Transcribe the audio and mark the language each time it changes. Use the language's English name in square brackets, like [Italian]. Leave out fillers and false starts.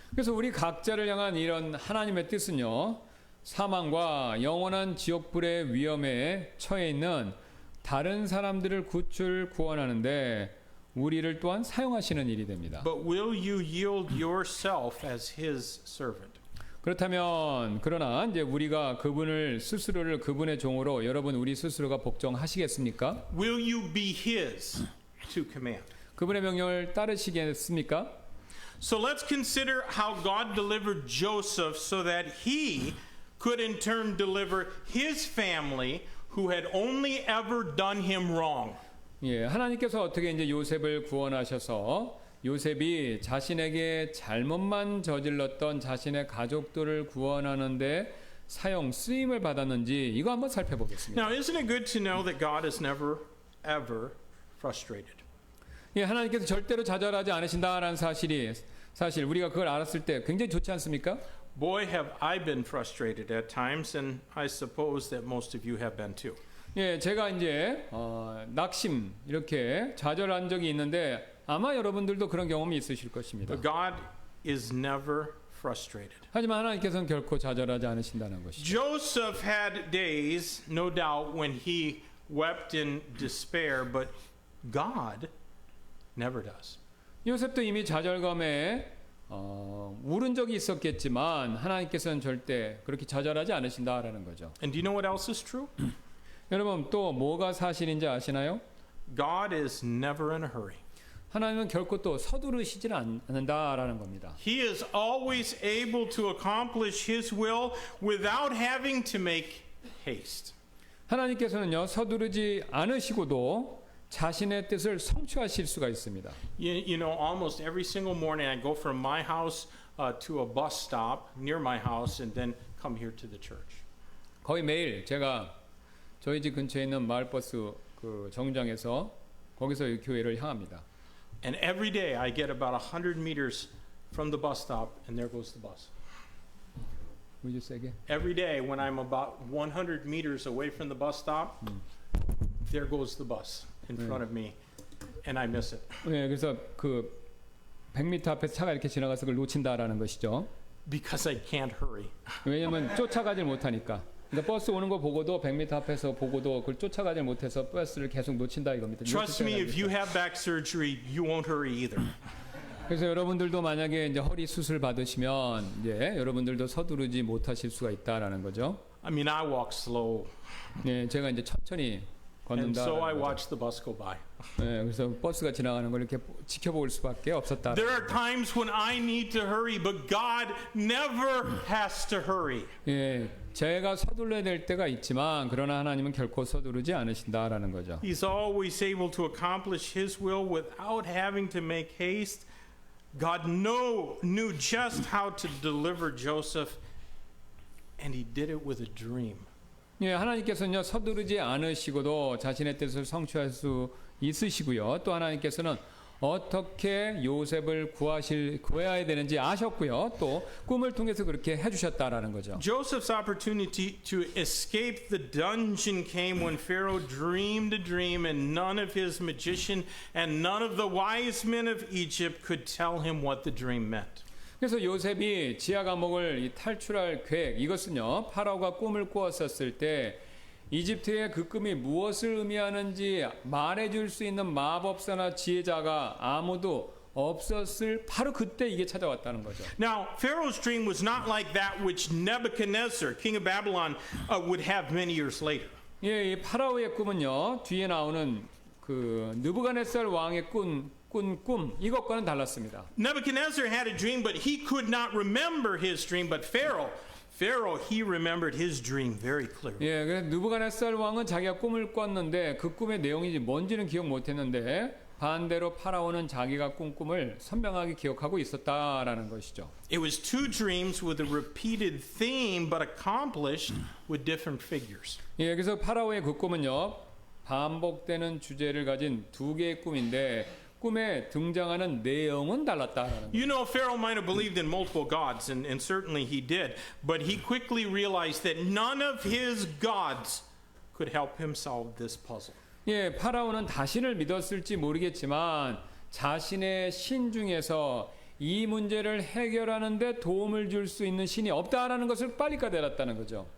[Korean] 그래서 우리 각자를 향한 이런 하나님의 뜻은요, 사망과 영원한 지옥불의 위험에 처해 있는 다른 사람들을 구원하는데 우리를 또한 사용하시는 일이 됩니다. [English] But will you yield yourself as his servant? [Korean] 그러나 이제 우리가 스스로를 그분의 종으로 여러분 우리 스스로가 복종하시겠습니까? [English] Will you be his to command? [Korean] 그분의 명령을 따르시겠습니까? [English] So let's consider how God delivered Joseph so that he could in turn deliver his family who had only ever done him wrong. [Korean] 예, 하나님께서 어떻게 이제 요셉을 구원하셔서 요셉이 자신에게 잘못만 저질렀던 자신의 가족들을 구원하는데 쓰임을 받았는지 이거 한번 살펴보겠습니다. [English] Now, isn't it good to know that God is never ever frustrated? [Korean] 예, 하나님께서 절대로 좌절하지 않으신다라는 사실 우리가 그걸 알았을 때 굉장히 좋지 않습니까? [English] Boy, have I been frustrated at times, and I suppose that most of you have been too. [Korean] 예, 제가 이제 낙심 이렇게 좌절한 적이 있는데 아마 여러분들도 그런 경험이 있으실 것입니다. [English] But God is never frustrated. [Korean] 하지만 하나님께서는 결코 좌절하지 않으신다는 것이죠. [English] Joseph had days, no doubt, when he wept in despair, but God never does. [Korean] 요셉도 이미 좌절감에 울은 적이 있었겠지만 하나님께서는 절대 그렇게 좌절하지 않으신다라는 거죠. [English] And do you know what else is true? [Korean] 여러분 또 뭐가 사실인지 아시나요? [English] God is never in a hurry. [Korean] 하나님은 결코 또 서두르시질 않는다라는 겁니다. [English] He is always able to accomplish His will without having to make haste. [Korean] 하나님께서는요 서두르지 않으시고도 자신의 뜻을 성취하실 수가 있습니다. [English] You know, almost every single morning I go from my house to a bus stop near my house and then come here to the church. [Korean] 거의 매일 제가 저희 집 근처에 있는 마을버스 그 정류장에서 거기서 이 교회를 향합니다. [English] And every day I get about 100 meters from the bus stop and there goes the bus. Would you say again? Every day when I'm about 100 meters away from the bus stop, there goes the bus in front of me and I miss it. [Korean] 네, 그래서 그 100m 앞에서 차가 이렇게 지나가서 그걸 놓친다라는 것이죠. [English] Because I can't hurry. [Korean] 왜냐면 쫓아가질 못하니까. 그러니까 버스 오는 거 보고도 100m 앞에서 보고도 그걸 쫓아가질 못해서 버스를 계속 놓친다 이겁니다. [English] Trust me, if you have back surgery, you won't hurry either. [Korean] 그래서 여러분들도 만약에 이제 허리 수술 받으시면 이제 여러분들도 서두르지 못하실 수가 있다라는 거죠. [English] I mean, I walk slow, [Korean] 네, 제가 이제 천천히 [English] and [Korean] 걷는다. [English] so I watch the bus go by. [Korean] 네, 그래서 버스가 지나가는 걸 이렇게 지켜볼 수밖에 없었다. [English] There are times when I need to hurry, but God never has to hurry. [Korean] 예, 제가 서둘러야 될 때가 있지만 그러나 하나님은 결코 서두르지 않으신다라는 거죠. [English] He's always able to accomplish His will without having to make haste. God knew just how to deliver Joseph, and He did it with a dream. [Korean] 예, 하나님께서는요 서두르지 않으시고도 자신의 뜻을 성취할 수 있으시고요. 또 하나님께서는 어떻게 요셉을 구해야 되는지 아셨고요. 또 꿈을 통해서 그렇게 해주셨다라는 거죠. [English] Joseph's opportunity to escape the dungeon came when Pharaoh dreamed a dream, and none of his magician and none of the wise men of Egypt could tell him what the dream meant. [Korean] 그래서 요셉이 지하 감옥을 탈출할 계획 이것은요 파라오가 꿈을 꾸었었을 때 이집트의 그 꿈이 무엇을 의미하는지 말해줄 수 있는 마법사나 지혜자가 아무도 없었을 바로 그때 이게 찾아왔다는 거죠. [English] Now, Pharaoh's dream was not like that which Nebuchadnezzar, king of Babylon, would have many years later. [Korean] 예, 이 파라오의 꿈은요 뒤에 나오는 그 느부갓네살 왕의 꿈 이것과는 달랐습니다. [English] Nebuchadnezzar had a dream, but he could not remember his dream. But Pharaoh, he remembered his dream very clearly. [Korean] 예, 그래서 느부갓네살 왕은 자기가 꿈을 꿨는데 그 꿈의 내용이 뭔지는 기억 못했는데 반대로 파라오는 자기가 꾼 꿈을 선명하게 기억하고 있었다라는 것이죠. [English] It was two dreams with a repeated theme, but accomplished with different figures. [Korean] 예, 그래서 파라오의 그 꿈은요 반복되는 주제를 가진 두 개의 꿈인데 꿈에 등장하는 내용은 달랐다라는 거예요. [English] You know, Pharaoh might have believed in multiple gods, and certainly he did, but he quickly realized that none of his gods could help him solve this puzzle. [Korean] 예, 파라오는 자신을 믿었을지 모르겠지만 자신의 신 중에서 이 문제를 해결하는 데 도움을 줄 수 있는 신이 없다라는 것을 빨리 깨달았다는 거죠.